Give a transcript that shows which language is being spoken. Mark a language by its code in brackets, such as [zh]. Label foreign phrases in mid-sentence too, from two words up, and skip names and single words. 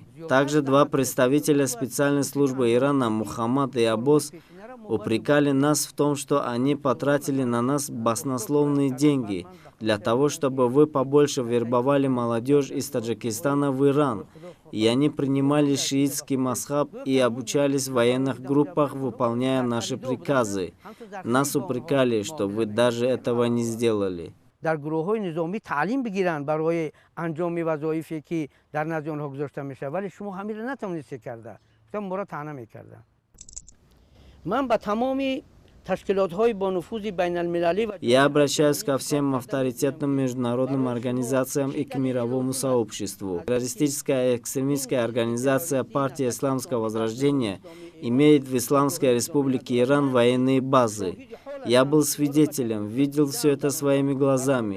[ru] Также два представителя специальной службы Ирана, Мухаммад и Аббос, упрекали нас в том, что они потратили на нас баснословные деньги для того, чтобы вы побольше вербовали молодежь из Таджикистана в Иран. И они принимали шиитский мазхаб и обучались в военных группах, выполняя наши приказы. Нас упрекали, что вы даже этого не сделали. [fa] در گروه‌های نظامی تعلیم بگیرن برای انجام وظایفی که در نزد آنها گذاشته میشه، ولی شما همین رو نتونستید کرده. گفتم ما را طعنه میکردن. من با تمام تشکیلات‌های با نفوذ بین‌المللی [ru] Я обращаюсь ко всем авторитетным международным организациям и к мировому сообществу. Террористическая экстремистская организация партии Исламского Возрождения имеет в Исламской Республике Иран военные базы. Я был свидетелем, видел все это своими глазами.